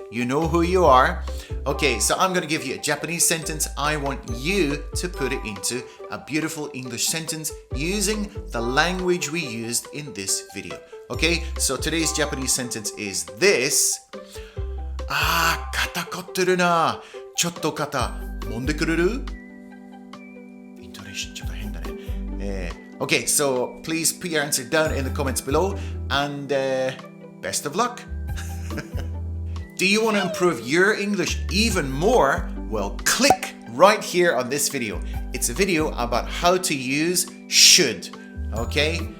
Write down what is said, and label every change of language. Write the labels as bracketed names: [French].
[English] You know who you are. Okay, so I'm going to give you a Japanese sentence. I want you to put it into a beautiful English sentence using the language we used in this video. Okay, so today's Japanese sentence is this. [Japanese] 肩凝ってるな。ちょっと肩揉んでくれる?Intonation ちょっと変だね。 [English] Okay, so please put your answer down in the comments below, and best of luck. Do you want to improve your English even more? Well, click right here on this video. It's a video about how to use should, okay?